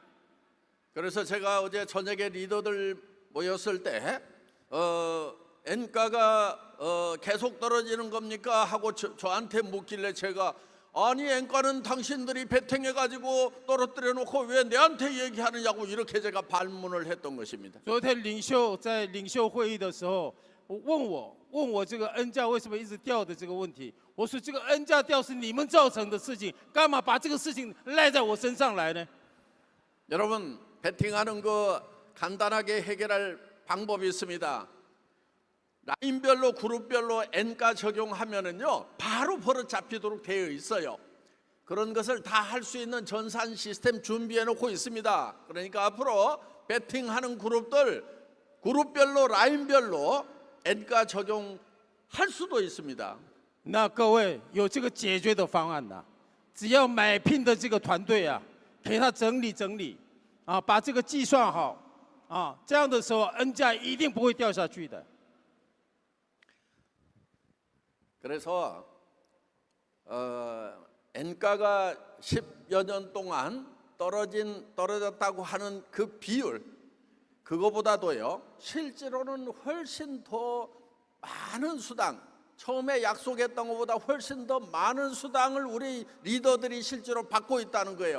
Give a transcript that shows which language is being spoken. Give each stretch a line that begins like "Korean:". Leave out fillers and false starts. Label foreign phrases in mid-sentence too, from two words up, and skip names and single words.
Korean: 그래서 제가 어제 저녁에 리더들 모였을 때 엔가가 계속 떨어지는 겁니까 하고 저한테 묻길래 제가 아니 엔가는 당신들이 베팅해가지고 떨어뜨려 놓고 왜 내한테 얘기하느냐고 이렇게 제가 반문을 했던 것입니다.
Chinese: 昨天在领袖会议的时候，问我这个恩价为什么一直掉的这个问题，我说这个恩价掉是你们造成的事情，干嘛把这个事情赖在我身上来呢？
Korean: 여러분 베팅하는 거 간단하게 해결할 방법이 있습니다. 라인별로 그룹별로 N가 적용하면은요 바로 버릇 잡히도록 되어 있어요. 그런 것을 다 할 수 있는 전산 시스템 준비해 놓고 있습니다. 그러니까 앞으로 베팅하는 그룹들 그룹별로 라인별로 N가 적용할 수도 있습니다.
Chinese: 那各位有这个解决的方案呐、只要买聘的这个团队啊，给他整理啊，把这个计算好啊，这样的时候恩价一定不会掉下去的。
Korean: 그래서 엔가가 10여 년 동안 떨어졌다고 하는 그 비율 그거보다도요 실제로는 훨씬 더 많은 수당 처음에 약속했던 것보다 훨씬 더 많은 수당을 우리 리더들이 실제로 받고 있다는 거예요.